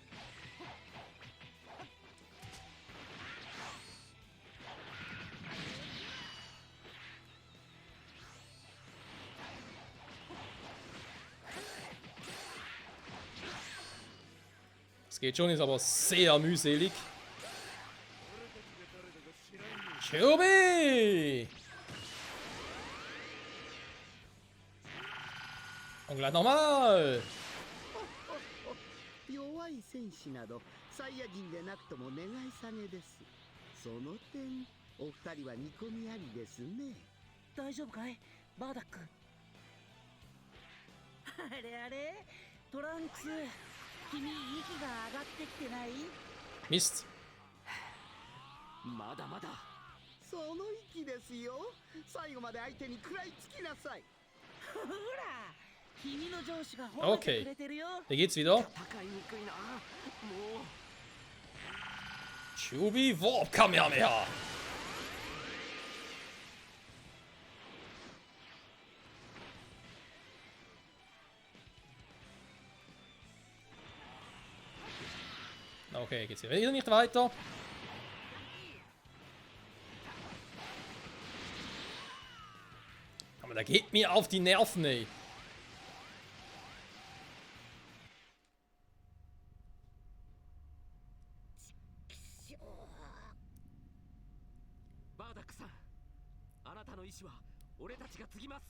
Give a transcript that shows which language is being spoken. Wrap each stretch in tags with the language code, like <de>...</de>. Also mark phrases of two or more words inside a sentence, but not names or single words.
<de>Das geht schon, ist aber sehr mühselig. Chobi! Und gleich nochmal!</de> <ja>弱い戦士などサイヤ人でなくとも願い下げです。その点お二人は見込みありですね。大丈夫かいバーダック。あれあれトランクス、君息が上がってきてない？</ja> <de>Mist.</de> <ja>まだまだ。その息ですよ。最後まで相手に食らいつきなさい。ほら君の上司が褒めてくれてるよ。</ja> <de>Hier geht's wieder.</de> <ja>戦いにくいな。もう。 Chobi Warp Kamehameha.</ja> <de>Okay, geht's hier wieder nicht weiter. Aber der geht mir auf die Nerven, ey.</de> <ja>バーダックさん、あなたの意志は俺たちが継ぎます。</ja>